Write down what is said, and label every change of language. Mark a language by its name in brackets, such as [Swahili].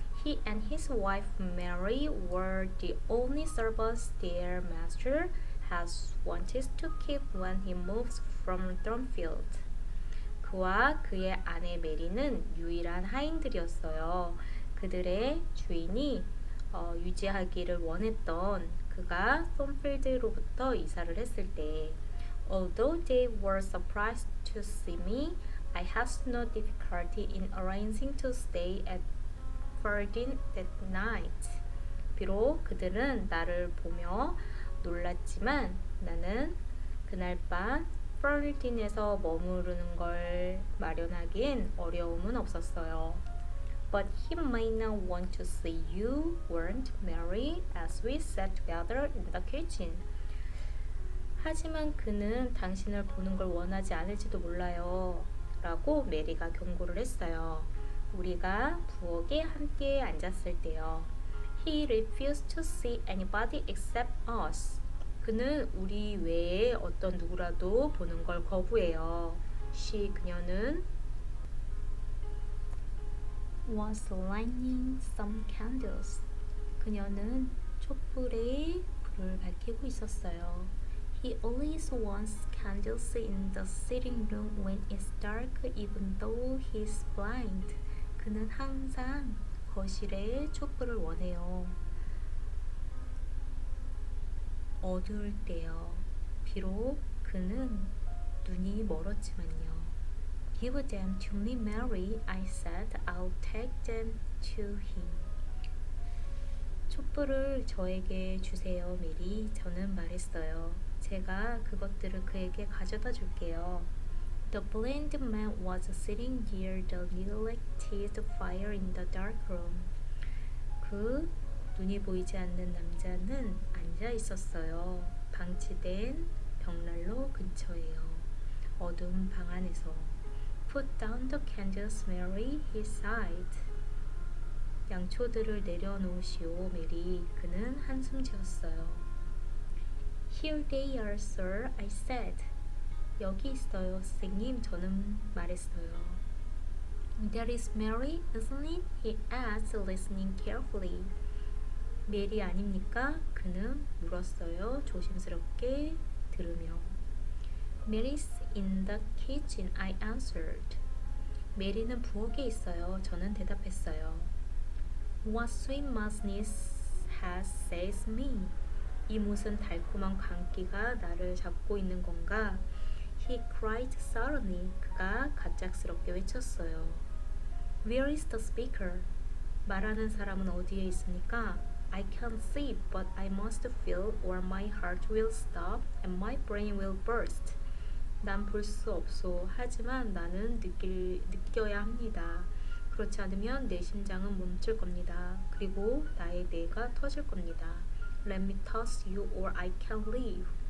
[English] He and his wife Mary were the only servants their master has wanted to keep when he moves from Thornfield. [Korean] 그와 그의 아내 메리는 유일한 하인들이었어요. 그들의 주인이 유지하기를 원했던 그가 썬필드로부터 이사를 했을 때 [English] Although they were surprised to see me, I had no difficulty in arranging to stay at Ferdin that night. [Korean] 비록 그들은 나를 보며 놀랐지만 나는 그날 밤 Ferdin에서 머무르는 걸 마련하기엔 어려움은 없었어요. [English] But he may not want to see you, weren't Mary, as we sat together in the kitchen. [Korean] 하지만 그는 당신을 보는 걸 원하지 않을지도 몰라요. 라고 메리가 경고를 했어요. 우리가 부엌에 함께 앉았을 때요. [English] He refused to see anybody except us. [Korean] 그는 우리 외에 어떤 누구라도 보는 걸 거부해요. 그녀는 [English] was lighting some candles. [Korean] 그녀는 촛불에 불을 밝히고 있었어요. [English] He always wants candles in the sitting room when it's dark, even though he's blind. [Korean] 그는 항상 거실에 촛불을 원해요. 어두울 때요. 비록 그는 눈이 멀었지만요. [English] Give them to me, Mary, I said. I'll take them to him. [Korean] 촛불을 저에게 주세요, 메리. 저는 말했어요. 제가 그것들을 그에게 가져다 줄게요. [English] The blind man was sitting near the neglected fire in the dark room. [Korean] 그 눈이 보이지 않는 남자는 앉아 있었어요. 방치된 벽난로 근처에요. 어두운 방 안에서. [English] Put down the candles, Mary, he sighed. [Korean] 양초들을 내려놓으시오, 메리. 그는 한숨 지었어요. [English] Here they are, sir, I said. [Korean] 여기 있어요, 선생님. 저는 말했어요. [English] That is Mary, isn't it? He asked, listening carefully. [Korean] 메리 아닙니까? 그는 물었어요. 조심스럽게 들으며. [English] Mary's in the kitchen, I answered. [Korean] 메리는 부엌에 있어요. 저는 대답했어요. [English] What sweet muddness has seized me? [Korean] 이 무슨 달콤한 광기가 나를 잡고 있는 건가? [English] He cried suddenly. [Korean] 그가 갑작스럽게 외쳤어요. [English] Where is the speaker? [Korean] 말하는 사람은 어디에 있습니까? [English] I can't see, but I must feel, or my heart will stop and my brain will burst. [Korean] 난 볼 수 없소. 하지만 나는 느껴야 합니다. 그렇지 않으면 내 심장은 멈출 겁니다. 그리고 나의 뇌가 터질 겁니다. [English] Let me touch you, or I can't live.